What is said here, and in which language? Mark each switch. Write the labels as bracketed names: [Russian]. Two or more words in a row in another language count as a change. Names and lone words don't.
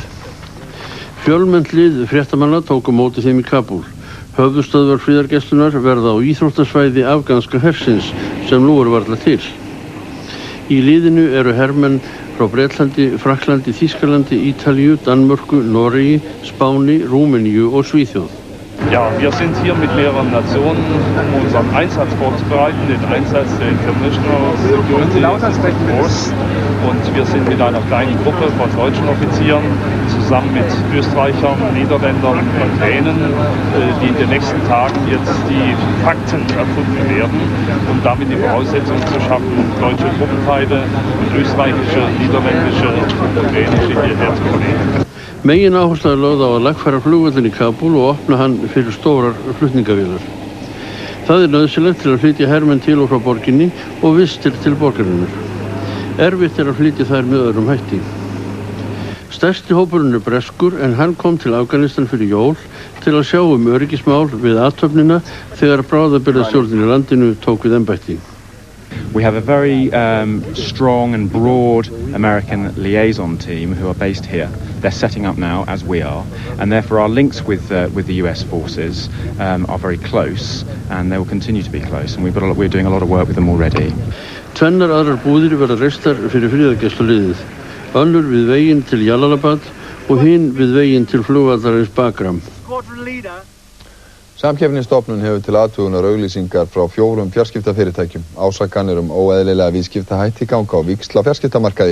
[Icelandic] Fjölmennt lið fréttamanna tóku móti þeim í Kabúl. Höfðustöðvar friðargæslunar verða á íþróttasvæði afganska hersins sem nú eru varla til. Í liðinu eru hermenn frá Bretlandi, Frakklandi, Þýskalandi, Ítalíu, Danmörku, Noregi, Spáni, Rúmeníu og Svíþjóð. [German] Ja, wir sind hier mit mehreren Nationen, um unseren Einsatz vorzubereiten, den Einsatz der International Security Force. Und wir sind mit einer kleinen Gruppe von deutschen Offizieren zusammen mit Österreichern, Niederländern und Dänen, die in den nächsten Tagen jetzt die Fakten erkunden werden, um damit die Voraussetzungen zu schaffen, deutsche Truppenteile und österreichische, niederländische und dänische hierher zu bringen. [Icelandic] Megin áhersla er lögð á að lagfæra flugvöllinn í Kabúl og opna hann fyrir stórar flutningavélar. Það er nauðsynlegt til að flytja hermenn til og frá borginni og vistir til borgarinnar. Erfitt er að flytja þær með öðrum hætti. Stærsti hópurinn er breskur en hann kom til Afganistan fyrir jól til að sjá öryggismál við athöfnina þegar bráðabirgðastjórnin í landinu tók við embætti. [English] We have a very strong and broad American liaison team who are based here. They're setting up now, as we are, and therefore our links with the US forces are very close, and they will continue to be close, and we're doing a lot of work with them already. [Icelandic] Tvennar aðrar búðir verða reistar fyrir friðargæsluliðið. Önnur við veginn til Jalalabad og hinn við veginn til flugvallarins Bagram. Samkeppnisstofnun hefur til athugunar auglýsingar frá 4 fjarskiptafyrirtækjum. Ásakanir óeðlilega viðskiptahætti ganga á víxl á fjarskiptamarkaði.